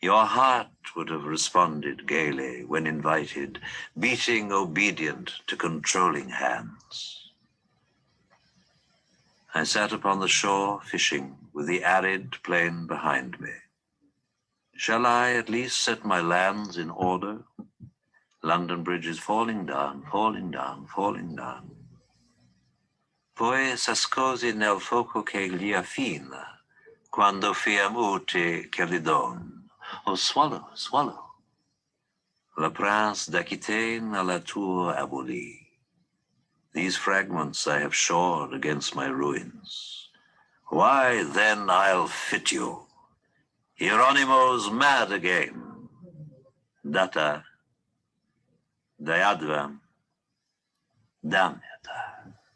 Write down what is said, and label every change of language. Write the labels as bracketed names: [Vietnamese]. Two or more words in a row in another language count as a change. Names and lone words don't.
[English] Your heart would have responded gaily when invited, beating obedient to controlling hands. I sat upon the shore fishing with the arid plain behind me. Shall I at least set my lands in order? London Bridge is falling down, falling down, falling down. [Italian] Poi s'ascosi nel fuoco che gli affina, [Latin] quando fiam ute che li don. [English] Oh, swallow, swallow. [French] Le prince d'Aquitaine à la tour abolie. [English] These fragments I have shored against my ruins. Why, then I'll fit you. Hieronymo's mad again. [Sanskrit] Data, diadvam, damnata.